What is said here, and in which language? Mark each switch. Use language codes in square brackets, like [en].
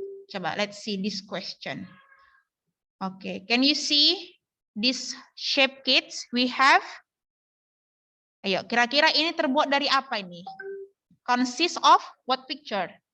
[en] Coba, let's see this question. Okay, can you see this shape kids? We have. [id] Ayo, kira-kira ini terbuat dari apa ini? [en] Consist of what picture?